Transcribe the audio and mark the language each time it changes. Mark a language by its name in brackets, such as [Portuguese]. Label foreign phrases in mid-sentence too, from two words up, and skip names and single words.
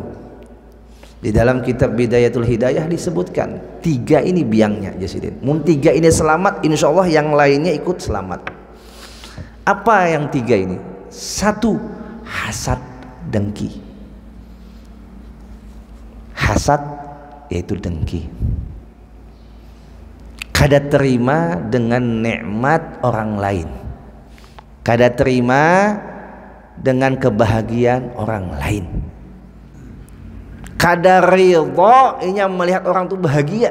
[Indonesian] Di dalam kitab Bidayatul Hidayah disebutkan 3 ini biangnya Jasidin. [Banjar] Mun 3 ini selamat, insya Allah yang lainnya ikut selamat. [Indonesian] Apa yang 3 ini? 1, hasad, dengki. Hasad yaitu dengki. [Banjar] Kada terima dengan nikmat orang lain, kada terima dengan kebahagiaan orang lain, kada ridha inya melihat orang tuh bahagia.